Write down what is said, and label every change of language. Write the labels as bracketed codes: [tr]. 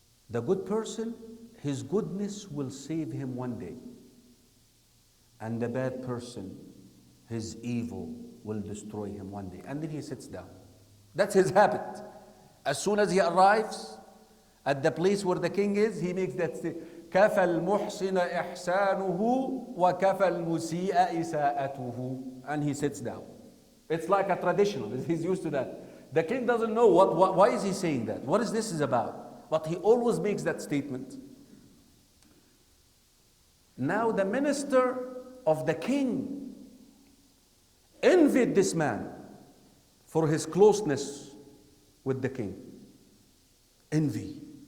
[en] The good person, his goodness will save him one day. And the bad person, his evil will destroy him one day. And then he sits down. That's his habit. As soon as he arrives at the place where the king is, he makes that statement. [ar] كفى المحسن إحسانه وكفى المسيء إساءته. [en] And he sits down. It's like a traditional. He's used to that. The king doesn't know why is he saying that? What is this is about? But he always makes that statement. Now the minister of the king envied this man for his closeness with the king. Envy.